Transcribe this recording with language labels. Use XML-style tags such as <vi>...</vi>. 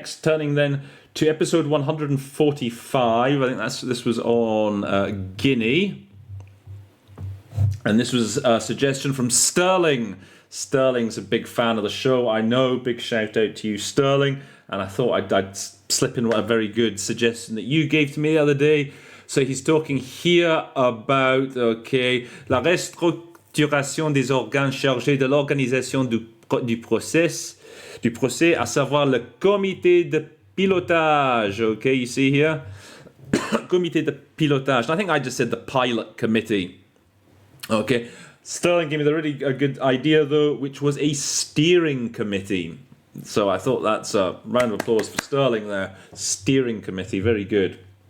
<en>Turning then to episode 145. I think this was on Guinea, and this was a suggestion from Sterling. Sterling's a big fan of the show, I know. Big shout out to you, Sterling. And I thought I'd slip in a very good suggestion that you gave to me the other day. So he's talking here about,</en> <fr>la restructuration des organes chargés de l'organisation du procès, à savoir le comité de pilotage.</fr> <en>Okay, you see here? Comité de pilotage. And I think I just said the pilot committee. Okay. Sterling gave me a good idea, though, which was a steering committee. So I thought that's a round of applause for Sterling there. Steering committee, very good.</en>